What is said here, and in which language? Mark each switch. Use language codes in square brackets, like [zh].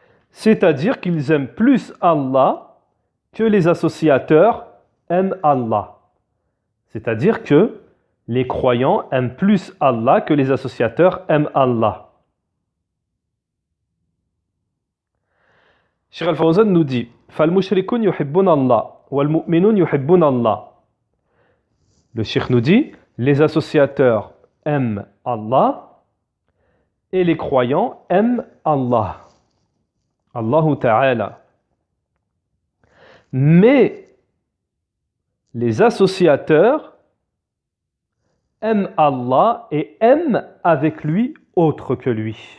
[fr] C'est-à-dire qu'ils aiment plus Allah que les associateurs aiment Allah. C'est-à-dire que les croyants aiment plus Allah que les associateurs aiment Allah. Cheikh Al-Fawzan nous dit [ar] فَالْمُشْرِكُونَ يُحِبُّونَ اللَّهَ وَالْمُؤْمِنُونَ يُحِبُّونَ اللَّهَ. [fr] Le cheikh nous dit les associateurs aiment Allah et les croyants aiment Allah. [ar] Allahu Ta'ala. [fr] Mais les associateurs aiment Allah et aiment avec lui autre que lui.